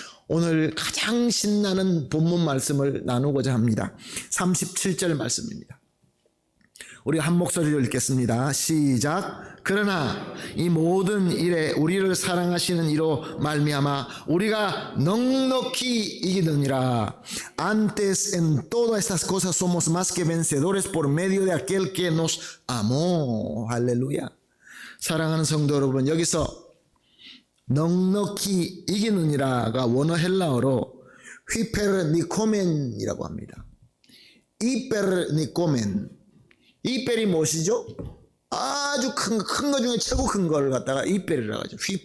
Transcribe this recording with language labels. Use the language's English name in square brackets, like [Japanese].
[Korean] 오늘 가장 신나는 본문 말씀을 나누고자 합니다. 37절 말씀입니다. 우리 한 목소리로 읽겠습니다. 시작. 그러나 이 모든 일에 우리를 사랑하시는 이로 말미암아 우리가 넉넉히 이기느니라. [Spanish] Antes en todas estas cosas somos más que vencedores por medio de aquel que nos amó. [Korean] 할렐루야. 사랑하는 성도 여러분, 여기서 넉넉히 이기느니라가 원어 헬라어로 휘페르니코멘이라고 합니다. 이페르니코멘. 이펠이 무엇이죠? 아주 큰 거 중에 최고 큰 걸 갖다가 이펠이라고 하죠.